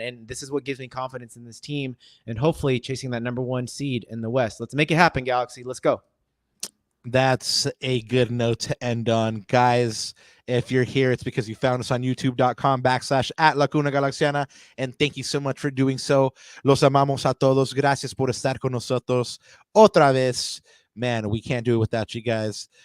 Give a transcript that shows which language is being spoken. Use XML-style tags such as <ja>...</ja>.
<en>And this is what gives me confidence in this team, and hopefully chasing that number 1 seed in the West. Let's make it happen, Galaxy. Let's go. That's a good note to end on, guys. If you're here, it's because you found us on youtube.com/@LacunaGalaxiana. And thank you so much for doing so.</en> <es>Los amamos a todos. Gracias por estar con nosotros otra vez.</es> <en>Man, we can't do it without you guys.</en>